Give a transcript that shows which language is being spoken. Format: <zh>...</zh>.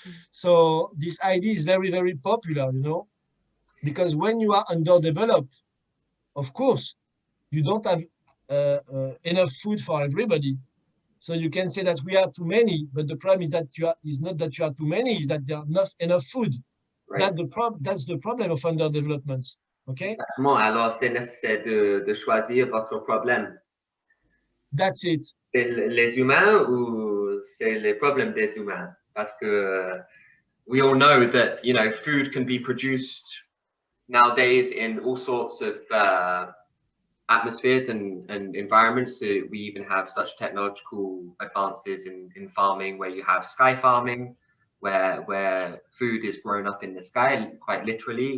<en>So this idea is very, very popular, because when you are underdeveloped, of course, you don't have enough food for everybody. So you can say that we are too many, but the problem is that is not that you are too many, is that there are not enough food. Right. That's the problem of underdevelopment. Okay?</en> <fr>Exactement. Alors, c'est nécessaire de choisir votre problème.</fr> <en>That's it.</en> <fr>C'est les humains ou c'est les problèmes des humains? Parce que</fr> <en>we all know that, food can be produced nowadays in all sorts of atmospheres and environments. So we even have such technological advances in farming, where you have sky farming, where food is grown up in the sky, quite literally.</en>